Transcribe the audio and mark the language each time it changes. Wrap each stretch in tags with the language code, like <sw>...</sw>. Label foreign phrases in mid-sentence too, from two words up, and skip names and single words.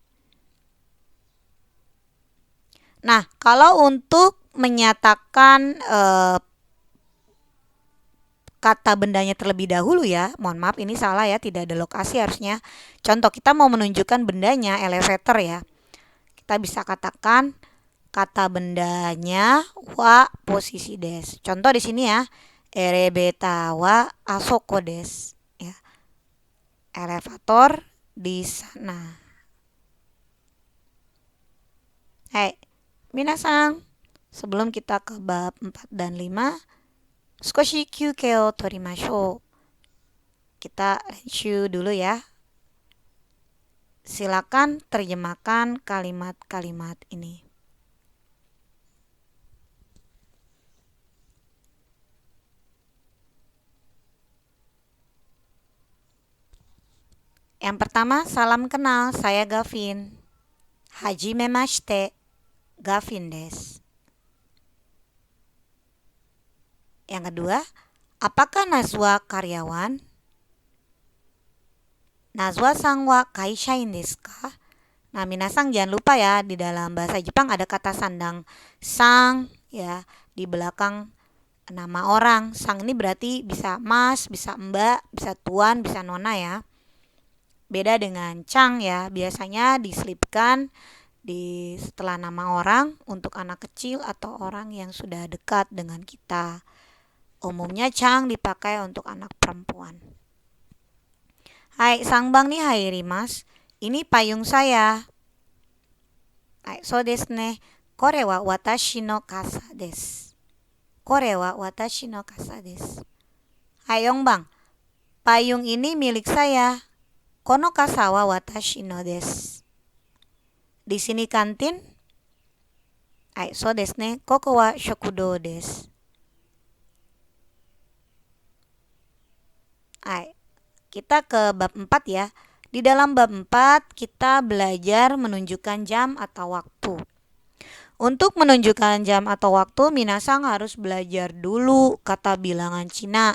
<id>Nah, kalau untuk menyatakan kata bendanya terlebih dahulu ya, mohon maaf ini salah ya, tidak ada lokasi harusnya. Contoh, kita mau menunjukkan bendanya elevator ya. Kita bisa katakan kata bendanya wa posisi desu. Contoh di sini ya,</id> <ja>エレベーターはあそこです</ja> <id>ya. Elevator di sana. Hai, minasang, sebelum kita ke bab 4 dan 5,</id> <ja>少し休憩を取りましょう。</ja> <id>kita review dulu ya. Silakan terjemahkan kalimat-kalimat ini. Yang pertama, salam kenal, saya Gavin.</id> <ja>はじめまして、Gavinです.</ja> <id>Yang kedua, apakah Nazwa karyawan?</id> <ja>Nazwaさんは会社員ですか?</ja> <id>Nah, minasang jangan lupa ya, di dalam bahasa Jepang ada kata sandang sang ya, di belakang nama orang. Sang ini berarti bisa mas, bisa mbak, bisa tuan, bisa nona ya. Beda dengan chang ya, biasanya diselipkan di setelah nama orang untuk anak kecil atau orang yang sudah dekat dengan kita. Umumnya chang dipakai untuk anak perempuan.</id> <ja>はい、三番に入ります.</ja> <id>Ini payung saya. Hai,</id> <ja>そうですね. これは私の傘です. これは私の傘です. はい、四番.</ja> <id>Payung ini milik saya.</id> <ja>この傘は私のです.</ja> <id>Di sini kantin. Hai,</id> <ja>そうですね. ここは食堂です.</ja> <id>Hai, kita ke bab 4 ya. Di dalam bab 4 kita belajar menunjukkan jam atau waktu. Untuk menunjukkan jam atau waktu, minasang harus belajar dulu kata bilangan Cina.</id>